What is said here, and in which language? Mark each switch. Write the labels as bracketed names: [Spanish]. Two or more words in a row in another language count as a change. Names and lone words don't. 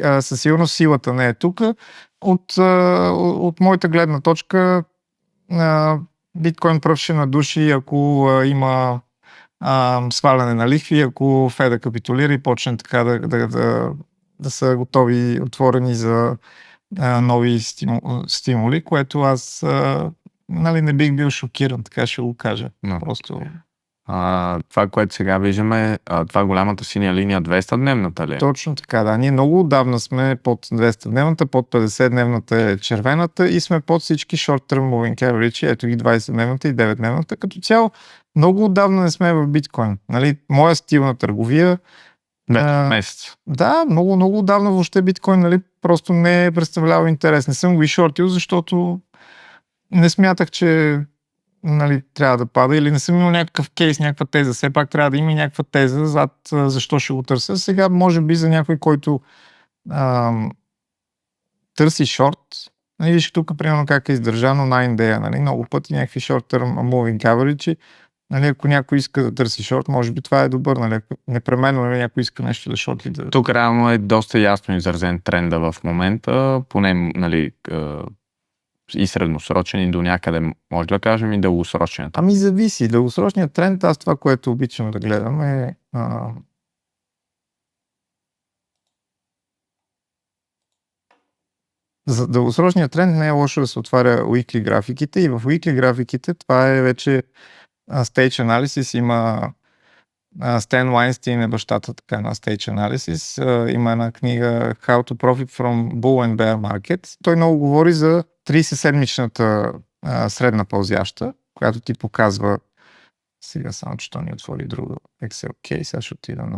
[Bulgarian] Със сигурност силата не е тук. От моята гледна точка биткоин пръв ще надуши, ако има сваляне на лихви, ако Феда капитулира и почне така да са готови, отворени за нови стимули, което аз не бих бил шокиран, така ще го кажа. No. Просто Това, което сега виждаме, това голямата синя линия 200-дневната ли е? Точно така, да. Ние много отдавна сме под 200-дневната, под 50-дневната е червената и сме под всички [English] short-term moving average, [Bulgarian] ето ги 20-дневната и 9-дневната. Като цяло, много отдавна не сме в биткоин. Нали? Моя стил на търговия. Месец. Да, много отдавна въобще биткоин, нали, просто не е представлява интерес. Не съм го и шортил, защото не смятах, че нали, трябва да пада или не съм имал някакъв кейс, някаква теза. Все пак трябва да има някаква теза зад защо ще го търся. Сега може би за някой, който търси шорт, нали, виж тук примерно как е издържано на India, нали, много пъти някакви [English] short-term moving average. [Bulgarian] Нали, ако някой иска да търси шорт, може би това е добър. Нали, непременно нали, някой иска нещо да шорти. Да... Тук реално е доста ясно изразен тренда в момента, поне нали, и средносрочен и до някъде, може да кажем и дългосрочен. Ами зависи. Дългосрочният тренд, аз това, което обичам да гледам е за дългосрочният тренд не е лошо да се отваря weekly графиките и в weekly графиките това е вече [English] stage analysis. [Bulgarian] Има Стен Вайнстин е бащата така на [English] Stage Analysis. [Bulgarian] Има една книга How to Profit from Bull and Bear Market. Той много говори за 30-седмичната средна пълзяща, която ти показва сега само, че то ни отвори друго Excel case, сега ще отида на...